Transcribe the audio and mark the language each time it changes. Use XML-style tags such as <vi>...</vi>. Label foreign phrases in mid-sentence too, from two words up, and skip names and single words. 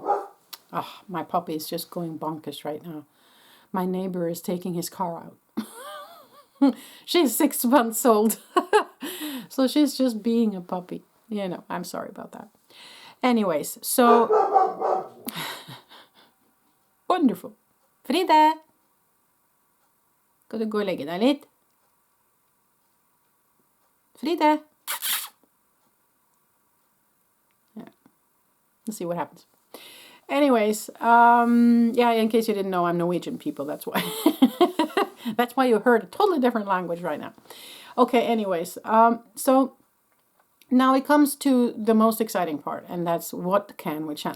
<en>Oh, my puppy is just going bonkers right now. My neighbor is taking his car out. She's 6 months old. So she's just being a puppy. I'm sorry about that. Anyways, so wonderful. Frida!</en> <no>Skal du gå og legge deg litt? Frida! Ja.</no> <en>Let's see what happens. Anyways, yeah, in case you didn't know, I'm Norwegian, people. That's why. That's why you heard a totally different language right now. Okay, anyways, so now it comes to the most exciting part, and that's what can we channel?</en>